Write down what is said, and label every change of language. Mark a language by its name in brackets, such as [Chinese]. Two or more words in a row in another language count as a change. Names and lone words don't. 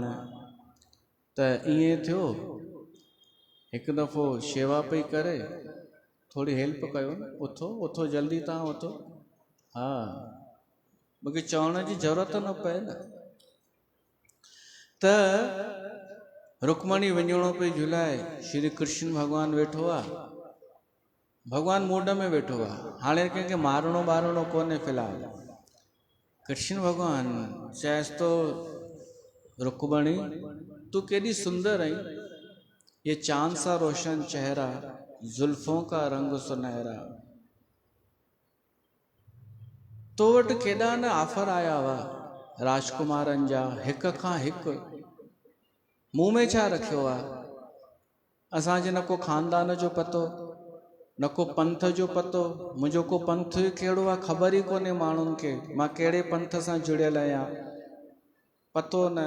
[Sindhi] त ईअं थियो, हिकु दफ़ो शेवा पई करे, थोरी हेल्प कयो न, उथो जल्दी तव्हां उथो, हा मूंखे चवण जी ज़रूरत न पए न। त रुक्मणी विञणो पई झुलाए, श्री कृष्ण भगवान वेठो आहे, भगवान मूड में वेठो आहे, हाणे कंहिंखे मारणो ॿारणो कोन्हे फ़िलहाल। कृष्ण भगवान चएसि तो, रुक्मणी तू केॾी सुंदर आई, [Hindi] ये चांद सा रोशन चेहरा, जुल्फों का रंग सुनहरा। [Sindhi] तो वटि केॾा न ऑफर आया हुआ राजकुमारनि जा, हिक खां हिकु, मूं में छा रखियो आहे? असांजे न को खानदान जो पतो, न को पंथ जो पतो। मुंहिंजो को पंथ कहिड़ो आहे ख़बर ई कोन्हे माण्हुनि खे, मां कहिड़े पंथ सां जुड़ियल आहियां पतो न।